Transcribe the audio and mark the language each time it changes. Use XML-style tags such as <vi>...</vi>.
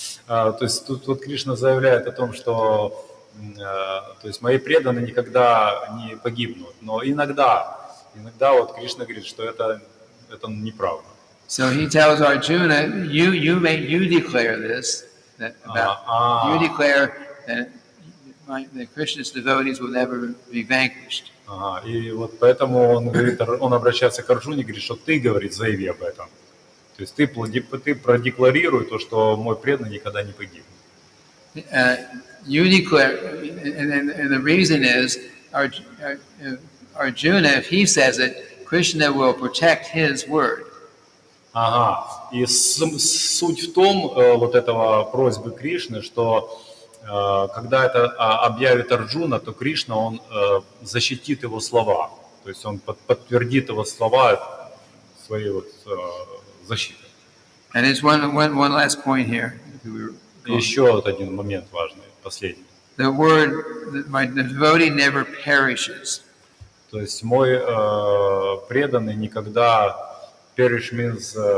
<ru>То есть тут вот Кришна заявляет о том, что то есть мои преданные никогда не погибнут, но иногда вот Кришна говорит, что это неправда.</ru> <en>So he tells Arjuna, you declare this, that you declare that Krishna's devotees will never be vanquished.</en> <ru>И вот поэтому он говорит, он обращается к Арджуне и говорит, что ты, говорит, заяви об этом. То есть ты продекларируй то, что мой преданный никогда не погибнет.</ru> <en>You declare, and the reason is, Arjuna, if he says it, Krishna will protect his word.</en> <ru>И суть в том, вот этого просьбы Кришны, что когда это объявит Арджуна, то Кришна, он защитит его слова. То есть он подтвердит его слова своей вот защитой.</ru> <en>And it's one last point here.</en> <ru>Еще вот один момент важный, последний.</ru> <en>The word, the devotee never perishes.</en> <ru>То есть мой преданный никогда</ru> <en>perish means</en>